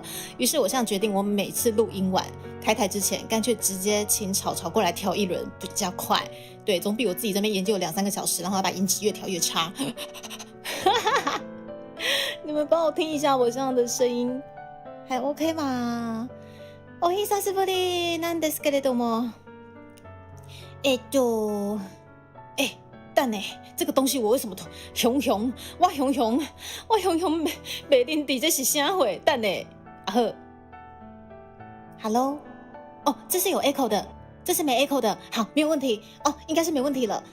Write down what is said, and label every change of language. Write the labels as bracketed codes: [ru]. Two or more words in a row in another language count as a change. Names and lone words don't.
[zh] 于是我现在决定，我每次录音完开台之前，干脆直接请吵过来调一轮比较快。对，总比我自己这边研究2-3个小时，然后把音质越调越差。你们帮我听一下我这样的声音，还 OK 吗？ [ja] お久しぶりなんですけれども、 [zh] 等呢，这个东西我为什么我熊没认得这是啥货？等呢，好 ，Hello， 哦，这是有 echo 的，这是没 echo 的，好，没有问题哦，应该是没问题了。